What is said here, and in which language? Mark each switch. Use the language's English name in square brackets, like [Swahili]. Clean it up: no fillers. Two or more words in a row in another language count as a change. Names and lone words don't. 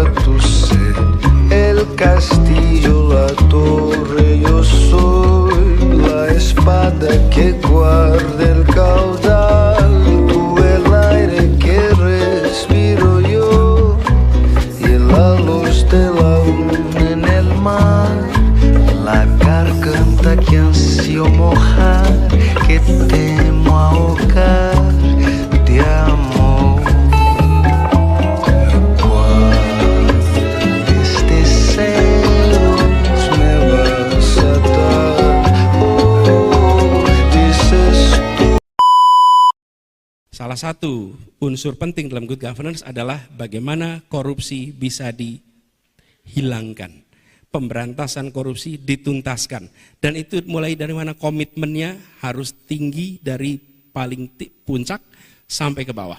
[Spanish] tu sed, el castillo, la torre, yo soy la espada que guarda el caudal, tú el aire que respiro yo, y la luz de la luna en el mar, la garganta que ansio mojar, que temo ahogar de amor. Desde celos me vas a dar, dices tú. [Indonesian] Salah satu unsur penting dalam [English] good governance [Indonesian] adalah bagaimana korupsi bisa dihilangkan. Pemberantasan korupsi dituntaskan, dan itu mulai dari mana komitmennya harus tinggi dari paling puncak sampai ke bawah.